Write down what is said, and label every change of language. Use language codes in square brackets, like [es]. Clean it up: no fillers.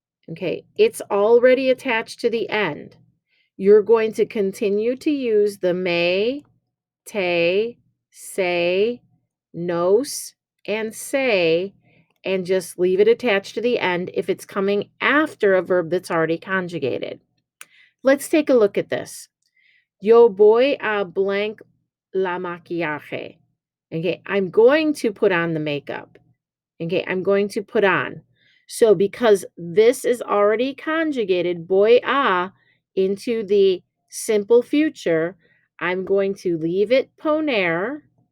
[en] Okay, it's already attached to the end. You're going to continue to use the me, te, say, nos, and say, and just leave it attached to the end if it's coming after a verb that's already conjugated. Let's take a look at this. [es] Yo voy a blank la maquillaje. [en] Okay, I'm going to put on the makeup. Okay, I'm going to put on. So because this is already conjugated, [es] voy a, [en] into the simple future, I'm going to leave it poner.